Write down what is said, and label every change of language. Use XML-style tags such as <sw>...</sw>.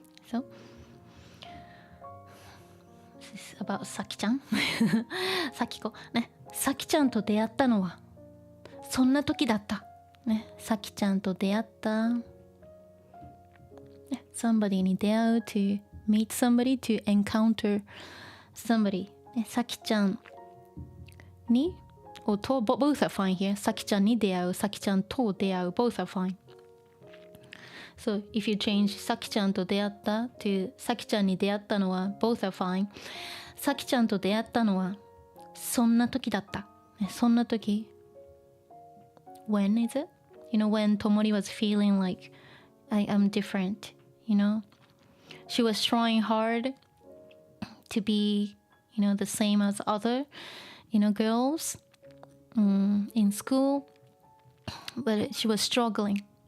<en>So this is about さきちゃんさきこね。</en> <ja>さきちゃんと出会ったのはそんな時だったね。さきちゃんと出会った</ja> <en>somebody に出会う to meet somebody, to encounter somebody さきちゃんにor と both are fine here.</en> <ja>さきちゃんに出会う、さきちゃんと出会う</ja> <en>both are fine. So if you change さきちゃんと出会った to さきちゃんに出会ったのは both are fine.</en> <ja>さきちゃんと出会ったのはそんな時だった。</ja> <en>そんな時 when is it? When Tomori was feeling like I am different, She was trying hard to be, the same as other, girls in school, but she was struggling.</en>